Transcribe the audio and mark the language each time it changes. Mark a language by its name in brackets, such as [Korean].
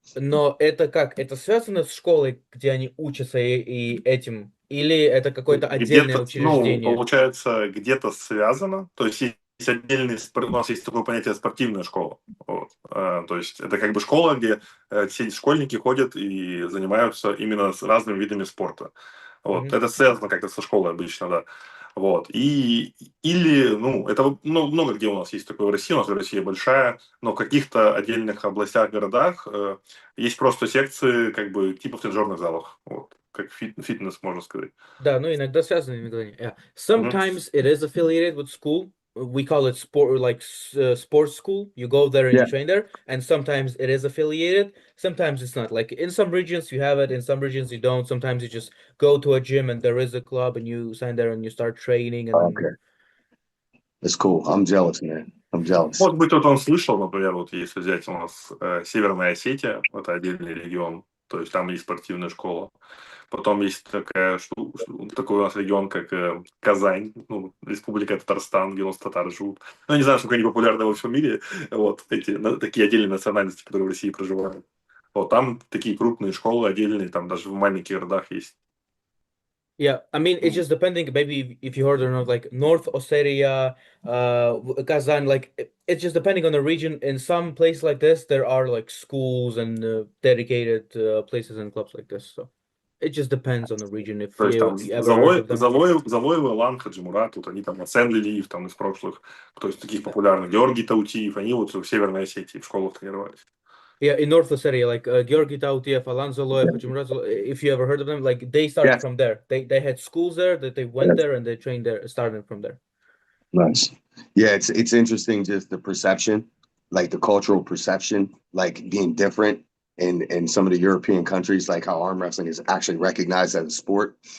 [Russian] Но это как? Это связано с школой, где они учатся и этим? Или это какое-то отдельное Где-то, учреждение? получается, где-то связано. То есть есть отдельный, у нас есть такое понятие спортивная школа. Вот. То есть это как бы школа, где все школьники ходят и занимаются именно с разными видами спорта. Вот. Мгм. Это связано как-то со школой обычно, да. Вот. Это много где у нас есть такое в России, у нас Россия большая, но в каких-то отдельных областях, городах есть просто секции, как бы, типа в тренажерных залах. Вот. Как фитнес, можно сказать. Да, ну иногда связано, иногда нет. [English] Yeah. Мгм. Sometimes it is affiliated with school. We call it sport, like sports school. You go there and you Yeah. train there. And sometimes it is affiliated. Sometimes it's not. Like in some regions you have it, in some regions you don't. Sometimes you just go to a gym and there is a club and you sign there and you start training and Okay, that's cool. I'm jealous, man. I'm jealous. [Russian] Может быть, он слышал, например, вот если взять у нас Северная Осетия, это отдельный регион, то есть там есть спортивная школа. Потом есть такой у нас регион, как Казань, Республика Татарстан, где у нас татары живут. Ну, я не знаю, сколько они популярны во всем мире, вот, такие отдельные национальности, которые в России проживают. Вот, там такие крупные школы отдельные, там даже в маленьких городах есть. [English] yeah, I mean, it's just depending. Maybe if you heard or not, like North Ossetia, Kazan, like it's just depending on the region. In some places like this, there are like schools and dedicated places and clubs like this. So it just depends on the region. If [Russian] То есть там [English] you ever heard of them. [Russian] Залоева, Лан, Хаджимурат, вот они там, Асан Лилиев там из прошлых, то есть таких популярных, Георгий Таутиев, они вот в Северной Осетии в школах тренировались. [English] Yeah, in North Ossetia, like Georgi Tautiev, Alan Zoloev, Hajimurat Zoloev, if you ever heard of them, like they started Yeah. from there. They had schools there that they went there and they trained there, started from there. Nice. Yeah, it's interesting just the perception, like the cultural perception, like being different in some of the European countries, like how arm wrestling is actually recognized as a sport.